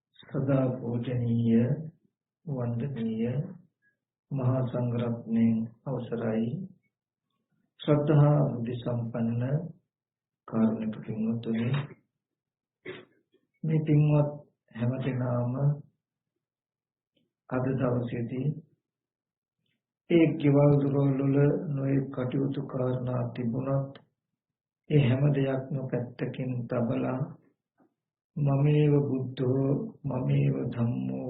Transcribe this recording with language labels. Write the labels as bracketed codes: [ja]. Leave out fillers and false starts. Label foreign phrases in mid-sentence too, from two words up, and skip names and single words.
[si] සදා පූජනීය වන්දනීය මහාසංඝරත්නයෙනි අවසරයි ශ්‍රද්ධා බුද්ධි සම්පන්න කාරුණික පින්වතුනි මේ පින්වත් හැමදෙනාම අද දවසේදී ඒ ගෙවල් දොරවල් නොයෙක් කටයුතු කරනා තිබුණත් ඒ හැම දෙයක්ම පැත්තකින් තබලා [pi] මමේව බුද්ධෝ මමේව ධම්මෝ